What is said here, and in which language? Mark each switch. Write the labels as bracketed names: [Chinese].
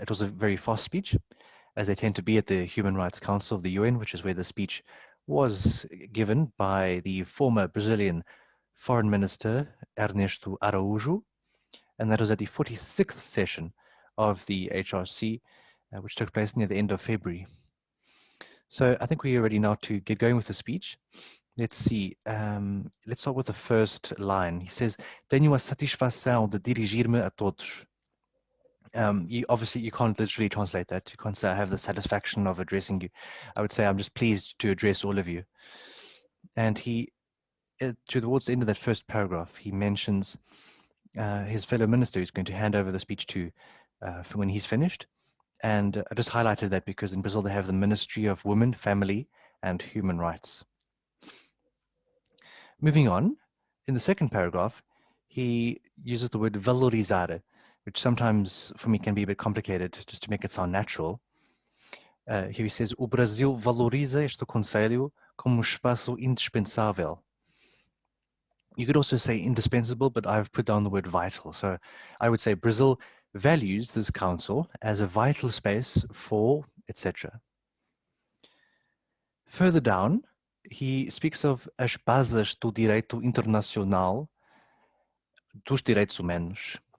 [English] It was a very fast speech, as they tend to be at the Human Rights Council of the UN, which is where the speech was given by the former Brazilian Foreign Minister, Ernesto Araujo. And that was at the 46th session of the HRC, which took place near the end of February. So I think we're ready now to get going with the speech. Let's see. Let's start with the first line. He says, [Portuguese] "Tenho a satisfação de dirigir-me a todos." [English] Obviously, you can't literally translate that. You can't say, "I have the satisfaction of addressing you." I would say, "I'm just pleased to address all of you." And towards the end of that first paragraph, he mentions his fellow minister who's going to hand over the speech to for when he's finished. And I just highlighted that because in Brazil, they have the Ministry of Women, Family, and Human Rights. Moving on, in the second paragraph, he uses the word valorizar, which sometimes for me can be a bit complicated just to make it sound natural. Here he says, [Portuguese] "O Brasil valoriza este conselho como espaço indispensável." [English] You could also say indispensable, but I've put down the word vital. So I would say Brazil values this council as a vital space for, etc. Further down, he speaks of [Portuguese] as bases do direito internacional dos direitos humanos.